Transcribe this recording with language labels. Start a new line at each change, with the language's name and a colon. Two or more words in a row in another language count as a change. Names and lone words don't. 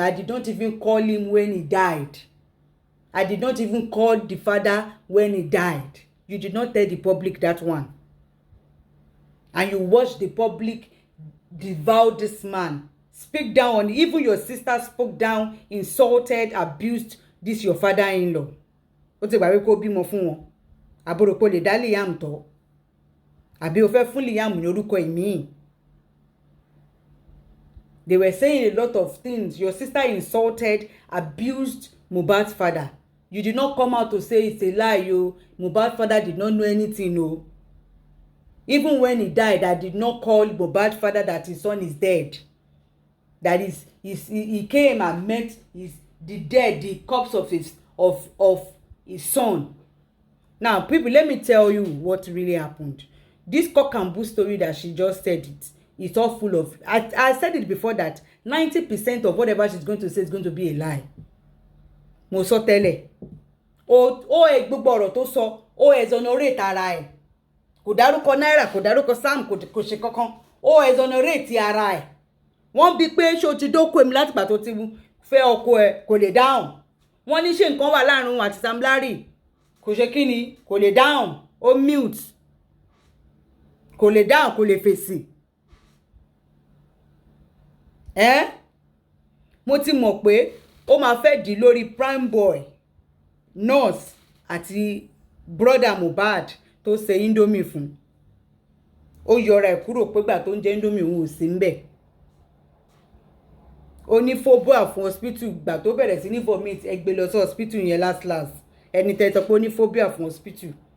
English: I did not even call him when he died. I did not even call the father when he died. You did not tell the public that one. And you watched the public devour this man. Speak down on, even your sister spoke down, insulted, abused this your father-in-law.
Yoruba: Ó ti gbà wí kó bímọ fún wọn. Àbúrò pé lè dá Liam tọ́. Àbí ó fẹ́ fún Liam ní orúkọ ìmíì.
English: They were saying a lot of things. Your sister insulted, abused Mohbad's father. You did not come out to say it's a lie, yo. Mohbad's father did not know anything, no. Even when he died, I did not call Mohbad's father that his son is dead. That is, he came and met the corpse of his son. Now, people, let me tell you what really happened. This cock and bull story that she just said, it's all full of. I said it before that 90% of whatever she's going to say is going to be a lie.
Yoruba: Mo sọ tẹ́lẹ̀. Gbogbo ọ̀rọ̀ tó sọ, exonerate ara ẹ̀. Kò dárúkọ náírà, kò dárúkọ Sam, kò ṣe kankan. Exonerate ara ẹ̀. Wọ́n bí pé ṣé o ti dóko èmi láti ìgbà tó ti fẹ́ ọkọ ẹ̀, kò lè dáhùn. Wọ́n ní ṣé nǹkan wà láàrin òun àti Sam Larry, kò ṣe kí ni, kò lè dáhùn, ó mute, kò lè dáhùn, kò lè fèsì. Mo ti mọ̀ pé ó máa fẹ́ dì lórí
English: prime boy nurse
Yoruba: àti brother Mohbad tó ṣe indomie fún. Ó yọra ẹ̀ kúrò pé gbà tó ń jẹ indomie òun ò sí ńbẹ̀. Ó ní phobia fún hospital gbà tó bẹ̀rẹ̀ sí ní vomit, ẹ gbé lọ sí hospital yẹn last ẹni tẹ́ sọ pé ó ní phobia fún hospital.